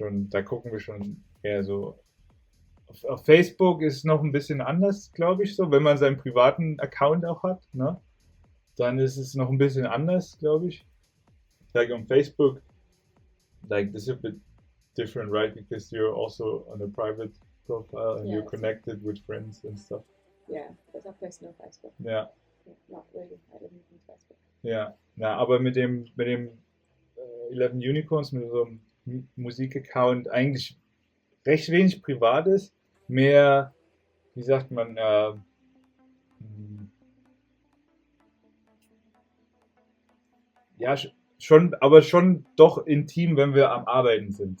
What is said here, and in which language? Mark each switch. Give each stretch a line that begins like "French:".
German: Da gucken wir schon eher so. Auf Facebook ist es noch ein bisschen anders, glaube ich, so. Wenn man seinen privaten Account auch hat, ne? Dann ist es noch ein bisschen anders, glaube ich.
English: Like on Facebook, like this is a bit different, right? Because you're also on a private profile and you're Yes. connected with friends and stuff. Yeah, there's our personal Facebook.
German: Ja,
English: Not really. I don't use Facebook.
German: ja. Na, aber mit dem 11 Unicorns, mit so einem Musikaccount eigentlich recht wenig Privates, mehr, wie sagt man, ja, schon, aber schon doch intim, wenn wir am Arbeiten sind.